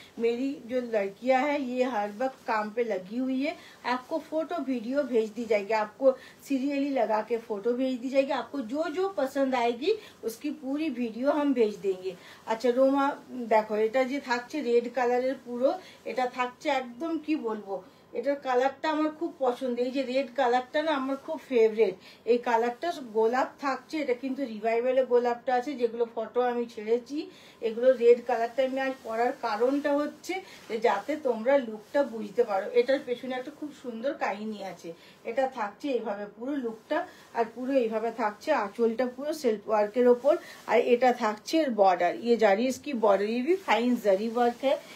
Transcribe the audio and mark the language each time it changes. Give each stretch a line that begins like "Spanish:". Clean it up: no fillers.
Hindi: मेरी जो लड़कियां हैं ये हर वक्त काम पे लगी हुई है, आपको फोटो वीडियो भेज दी जाएगी, आपको सीरियली लगा के फोटो भेज दी जाएगी। आपको जो जो पसंद आएगी उसकी पूरी वीडियो हम भेज देंगे। अच्छा रोमा देखो,
Bangla: এটা যে থাকছে রেড কালারের পুরো, এটা থাকছে একদম কি বলবো এটার কালারটা আমার খুব পছন্দ, এই যে রেড কালারটা না আমার খুব ফেভারিট। এই কালারটা গোলাপ থাকছে, এটা কিন্তু রিভাইভালে গোলাপটা আছে, যেগুলো ফটো আমি ছেড়েছি। এগুলো রেড কালারটা আমি আজ পরার কারণটা হচ্ছে যাতে তোমরা লুকটা বুঝতে পারো। এটার পেছনে একটা খুব সুন্দর কাহিনী আছে। এটা থাকছে এইভাবে পুরো লুকটা, আর পুরো এইভাবে থাকছে আঁচলটা পুরো সেলফ ওয়ার্কের ওপর, আর এটা থাকছে এর বর্ডার।
Hindi: ইয়ে জারি इसकी बॉर्डर ये भी फाइन जरी वर्क है।